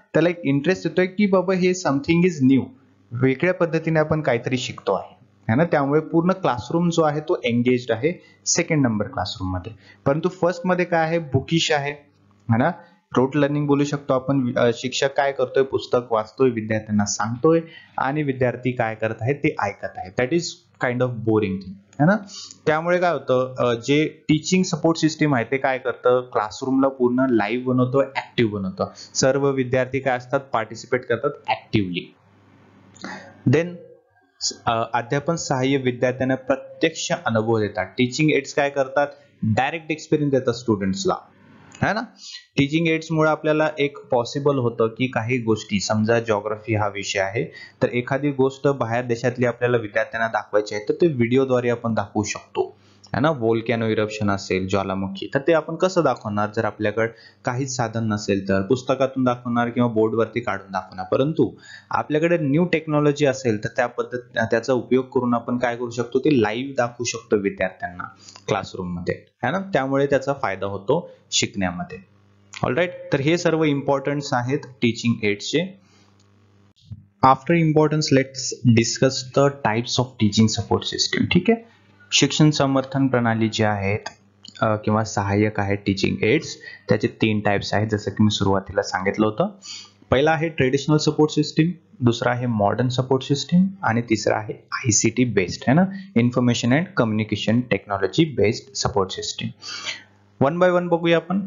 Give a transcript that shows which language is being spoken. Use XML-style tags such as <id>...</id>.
<mr>त्याला एक इंटरेस्ट येतोय की बाबा हे</mr> <en>something is new,</en> <mr>वेगळ्या पद्धतीने आपण काहीतरी शिकतो आहे है ना. त्यामुळे पूर्ण क्लासरूम जो आहे तो एंगेज्ड आहे सेकंड नंबर क्लासरूम मध्ये. परंतु फर्स्ट मध्ये काय आहे, बुकिश आहे है ना, रोट लर्निंग बोलू शकतो आपण. शिक्षक काय करतोय, पुस्तक वाचतोय, विद्यार्थ्यांना सांगतोय आणि विद्यार्थी काय करत आहेत ते ऐकत आहेत.</mr> <en>That is kind of boring thing है ना.</en> <mr>त्यामुळे काय होतं, जे टीचिंग सपोर्ट सिस्टीम आहे ते काय करतं, क्लासरूमला पूर्ण लाईव्ह बनवतो, ऍक्टिव्ह बनवतं. सर्व विद्यार्थी काय असतात, पार्टिसिपेट करतात ऍक्टिव्हली. देन अध्यापन सहाय्य, विद्यार्थ्यांना प्रत्यक्ष अनुभव देतात. टीचिंग एड्स काय करतात, डायरेक्ट एक्सपिरियन्स देतात स्टुडंट्सला है ना. टीचिंग एड्स मुळे आपल्याला एक पॉसिबल होतं की काही गोष्टी, समजा जिओग्राफी हा विषय आहे तर एखादी गोष्ट बाहेर देशातली आपल्याला विद्यार्थ्यांना दाखवायची आहे तर ते व्हिडिओद्वारे आपण दाखवू शकतो है ना. वोल्कॅनो इरप्शन असेल, ज्वालामुखी, तर ते आपण कसं दाखवणार, जर आपल्याकडे काहीच साधन नसेल तर पुस्तकातून दाखवणार किंवा बोर्डवरती काढून दाखवणार. परंतु आपल्याकडे न्यू टेक्नॉलॉजी असेल तर त्याचा उपयोग करून आपण काय करू शकतो, ते लाईव्ह दाखवू शकतो विद्यार्थ्यांना क्लासरूम मध्ये है ना. त्यामुळे त्याचा फायदा होतो शिकण्यामध्ये. ऑलराईट, तर हे सर्व इम्पॉर्टन्स आहेत teaching एड्सचे.</mr> <en>After importance let's discuss the types of teaching support system.</en> <mr>ठीक आहे, शिक्षण समर्थन प्रणाली जी आहेत किंवा सहाय्यक आहेत टीचिंग एड्स, त्याचे 3 टाइप्स आहेत जसं की मी सुरुवातीला सांगितलं होतं. पहिला आहे ट्रेडिशनल सपोर्ट सिस्टीम, दुसरा आहे मॉडर्न सपोर्ट सिस्टीम आणि तिसरा आहे ICT बेस्ड है ना, information and communication technology based support system.</mr> <en>one by one</en> <mr>बघूया आपण.</mr>